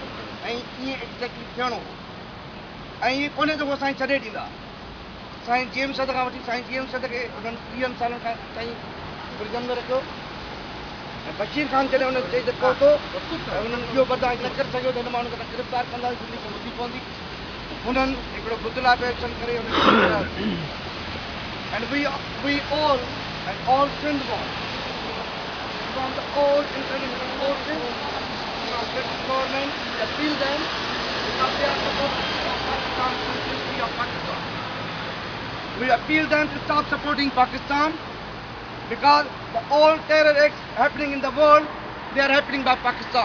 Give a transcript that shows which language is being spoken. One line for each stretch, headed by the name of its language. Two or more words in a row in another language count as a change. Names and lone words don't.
Sindhi: ख़तमु कयो ऐं ईअं एक्ज़ैक्टली थियणो हो ऐं ईअं कोन्हे त उहो असांखे छॾे ॾींदा साईं जेम्स सद खां वठी साईं जेम्स सद खे उन्हनि 30 सालनि खां ताईं प्रिजन में रखियो ऐं बशीर ख़ान जॾहिं हुन चई त पहुतो ऐं हुननि इहो बर्दाश्त न करे सघियो त हिन माण्हू खे गिरफ़्तार कंदासीं दिल्ली खे ॿुधी पवंदी हुननि हिकिड़ो बुदला पे एक्शन करे
English: and we all and all Sindh from the all international forces from British government we appeal them because they are supporting Pakistan to the history of Pakistan. We appeal them to stop supporting Pakistan because the all terror acts happening in the world, they are happening by Pakistan.